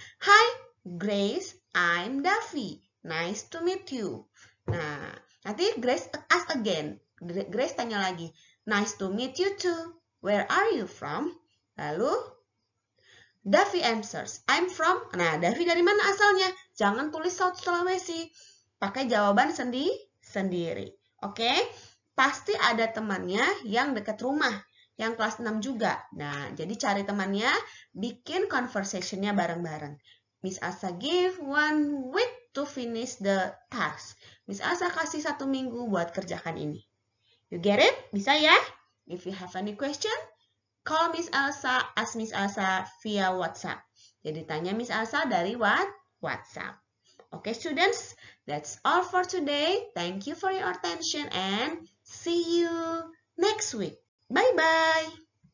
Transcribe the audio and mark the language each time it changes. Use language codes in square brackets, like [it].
[en] Hi, Grace. I'm Davi. Nice to meet you. [id] Nah, nanti Grace [en] ask again. [id] Grace tanya lagi. [en] Nice to meet you too. Where are you from? Lalu Davi answers, I'm from. [id] Nah, Davi dari mana asalnya? Jangan tulis South Sulawesi. Pakai jawaban sendiri. Oke? Pasti ada temannya yang dekat rumah. Yang kelas 6 juga. Nah, jadi cari temannya, bikin conversation-nya bareng-bareng. [en] Miss Elsa give 1 week to finish the task. [id] Miss Elsa kasih 1 minggu buat kerjakan ini. [en] You get it? [id] Bisa ya? [en] If you have any question, call Miss Elsa, ask Miss Elsa via WhatsApp. [id] Jadi tanya Miss Elsa dari WhatsApp. [en] Okay, students, that's all for today. Thank you for your attention and see you next week. Bye-bye.